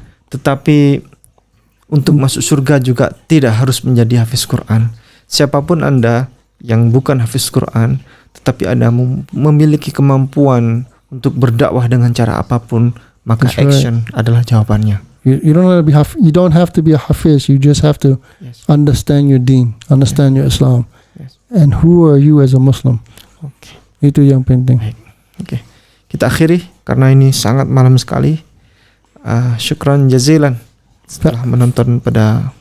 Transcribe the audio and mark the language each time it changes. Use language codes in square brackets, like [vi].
[id] Tetapi untuk masuk surga juga tidak harus menjadi hafiz Quran. Siapapun Anda yang bukan hafiz Quran, tetapi Anda memiliki kemampuan untuk berdakwah dengan cara apapun, maka [en] That's right. [id] action adalah jawabannya. [en] You don't have to be a hafiz. You just have to understand your deen, understand your Islam, and who are you as a Muslim. [id] Oke. Itu yang penting. Baik. Oke. Kita akhiri karena ini sangat malam sekali. [ar] Syukran jazilan [id] setelah menonton pada